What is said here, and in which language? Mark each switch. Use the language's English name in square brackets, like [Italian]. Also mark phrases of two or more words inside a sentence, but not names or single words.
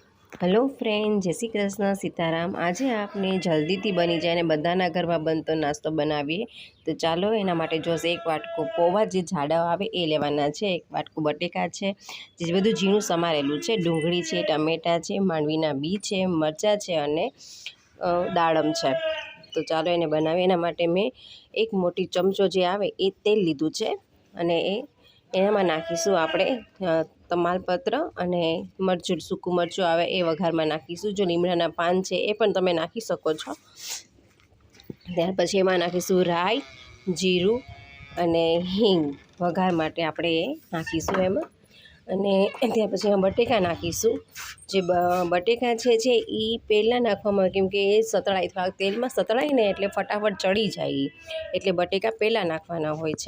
[English] hello friend, [Gujarati] જય શ્રી કૃષ્ણ, સીતારામ। આજ આપણે જલ્દી બની જાય ને બધાના ઘરમાં બનતો નાસ્તો બનાવીએ। તો ચાલો એના માટે જોશ એક વાટકો પૌંઆ જે જાડા આવે એ લેવાના છે, એક વાટકો બટેકા છે જે બધું ઝીણું સમારેલું છે, ડુંગળી છે, ટમેટા છે, માંડવીના બી છે, મરચા છે અને દાડમ છે। તો ચાલો એને બનાવીએ। એના માટે મેં એક મોટી ચમચો જે આવે એ તેલ લીધું છે અને એનામાં નાખીશું આપણે તમાલપત્ર અને મરચું, સૂકું મરચું આવે એ વઘારમાં નાખીશું। जो લીમડાના પાન છે એ પણ તમે નાખી શકો છો। ત્યાર પછી એમાં નાખીશું રાઈ, જીરું અને હિંગ વઘાર માટે આપણે એ નાખીશું એમાં। અને ત્યાર પછી એમાં બટેકા નાખીશું। જે બટેકા છે એ પહેલાં નાખવામાં, કેમ કે એ સતળાય, થોડાક તેલમાં સતળાય ને એટલે ફટાફટ ચડી જાય, એટલે બટેકા પહેલાં નાખવાના હોય છે।